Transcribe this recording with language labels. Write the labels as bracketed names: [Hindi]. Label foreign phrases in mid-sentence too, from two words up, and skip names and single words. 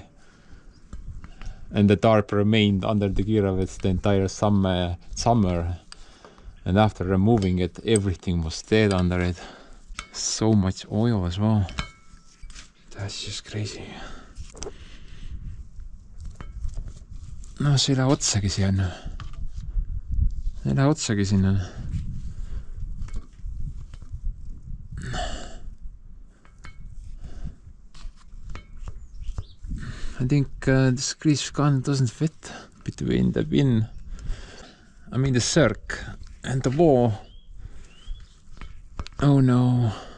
[English] And the tarp remained under the KrAZ the entire summer. And after removing it, everything was dead under it. So much oil as well. That's just crazy. No, [Estonian] see ei lähe otsagi sinna. Ei lähe otsagi sinna. [English] I think this grease gun doesn't fit between the bin, the circ and the wall. Oh no.